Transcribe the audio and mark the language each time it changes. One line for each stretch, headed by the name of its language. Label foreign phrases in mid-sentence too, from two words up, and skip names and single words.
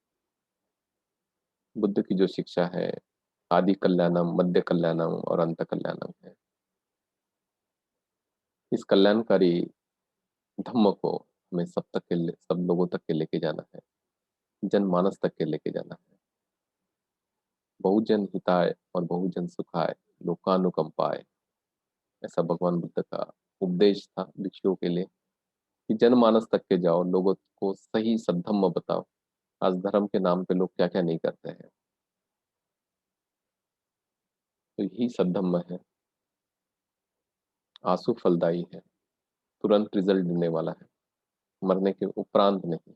Hindi: बुद्ध की जो शिक्षा है,
Pali: आदि कल्याणम, मध्य कल्याणम
Hindi: और
Pali: अंत कल्याणम
Hindi: है। इस कल्याणकारी धम्म को हमें सब तक के सब लोगों तक के लेके जाना है, जनमानस तक के लेके जाना है।
Pali: बहुजन हिताय और बहुजन सुखाय, लोकानुकंपाय,
Hindi: ऐसा भगवान बुद्ध का उपदेश था भिक्षुओं के लिए, कि जनमानस तक के जाओ, लोगों को सही सद्धम्म बताओ। आज धर्म के नाम पे लोग क्या क्या नहीं करते हैं, तो यही सद्धम्म है। आंसू फलदायी है, तुरंत रिजल्ट देने वाला है, मरने के उपरांत नहीं।